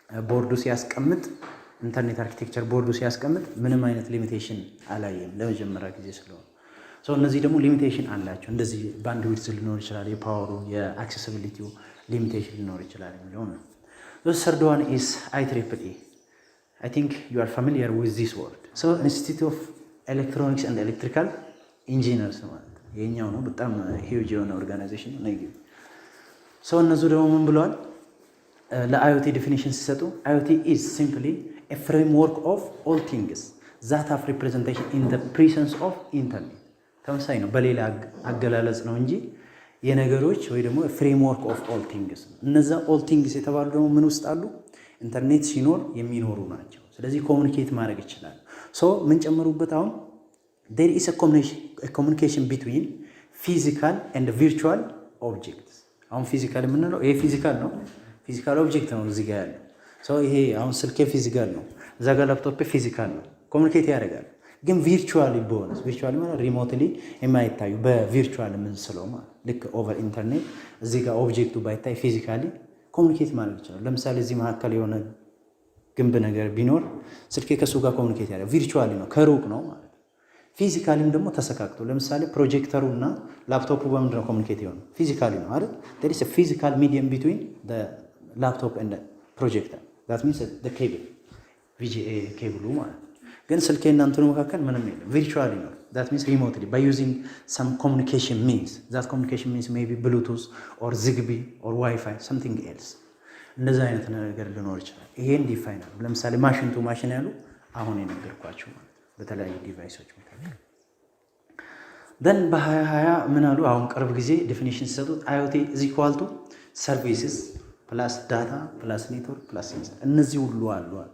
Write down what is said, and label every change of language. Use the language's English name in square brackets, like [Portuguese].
[Amharic] ቦርዱ ሲያስቀምጥ ኢንተርኔት አርኪቴክቸር ቦርዱ ሲያስቀምጥ ምንም አይነት ሊሚቴሽን አላየም ለመጀመሪያ ጊዜ ስለሆነ። እነዚህ ደግሞ ሊሚቴሽን አላቸው። እንደዚህ ባንድዊድዝ ሊኖር ይችላል፣ የፓወሩ የአክሴሲቢሊቲው ሊሚቴሽን ሊኖር ይችላል የሚለው ነው። [English] The third one is IEEE. I think you are familiar with this word. So Institute of Electronics and Electrical Engineers [Amharic] ማለት የኛው ነው። በጣም ሂውጅ የሆነ ኦርጋናይዜሽን ነው። እነሱ ደግሞ ምን ብለዋል ለIoT ዲፊኒሽን ሲሰጡ [English] IoT is simply a framework of all things that have representation in the presence of internet. [Amharic] ተመሳሳይ ነው፣ በሌላ አገላለጽ ነው እንጂ የነገሮች ወይ ደግሞ ፍሬምወርክ ኦፍ ኦል ቲንግስ። እነዛ ኦል ቲንግስ የተባሉ ደግሞ ምን ውስጥ አሉ? ኢንተርኔት ሲኖር የሚኖሩ ናቸው። ስለዚህ ኮሙኒኬት ማድረግ ይችላል። ምን ጨምሩበት? [English] አሁን there is a communication between physical and virtual objects. [Amharic] አሁን ፊዚካል የምንለው ይሄ ፊዚካል ነው፣ ፊዚካል ኦብጀክት ነው እዚህ ጋር ያለው። ይሄ አሁን ስልኬ ፊዚካል ነው፣ እዛ ጋር ላፕቶፕ ፊዚካል ነው፣ ኮሙኒኬት ያደርጋል። ግን ቪርቹዋሊ ቦነስ ቪርቹዋሊ ማለት ሪሞትሊ የማይታዩ በቪርቹዋል የምንስለው ማለት ልክ ኦቨር ኢንተርኔት እዚህ ጋር ኦብጀክቱ ባይታይ ፊዚካሊ ኮሙኒኬት ማድረግ ይችላል። ለምሳሌ እዚህ መካከል የሆነ ግንብ ነገር ቢኖር ስልኬ ከሱ ጋር ኮሙኒኬት ያደርጋል። ቪርቹዋሊ ነው፣ ከሩቅ ነው ማለት ነው። ፊዚካሊም ደግሞ ተሰካክቶ ለምሳሌ ፕሮጀክተሩ እና ላፕቶፑ በምንድን ነው ኮሙኒኬት የሆነው? ፊዚካሊ ነው አይደል? [English] there is a physical medium between the laptop and the projector. that means the cable VGA [Amharic] ኬብሉ ማለት ነው። ግን ስልኬ እና እንትኑ መካከል ምንም የለም፣ ቪርቹዋሊ ነው። [English] that means remotely by using some communication means. that communication means maybe bluetooth or zigbee or wi-fi something else. [Amharic] እንደዛ አይነት ነገር ሊኖር ይችላል። ይሄን ዲፋይን አሉ። ለምሳሌ ማሽን ቱ ማሽን ያሉ አሁን የነገርኳችሁ ማለት በተለያዩ ዲቫይሶች መካከል። ደን በ2020 ምን አሉ? አሁን ቅርብ ጊዜ ዴፊኒሽን ሲሰጡት [English] IoT is equal to services [Amharic] ፕላስ ዳታ ፕላስ ኔትወርክ ፕላስ ሴንሰር። እነዚህ ሁሉ አሉ።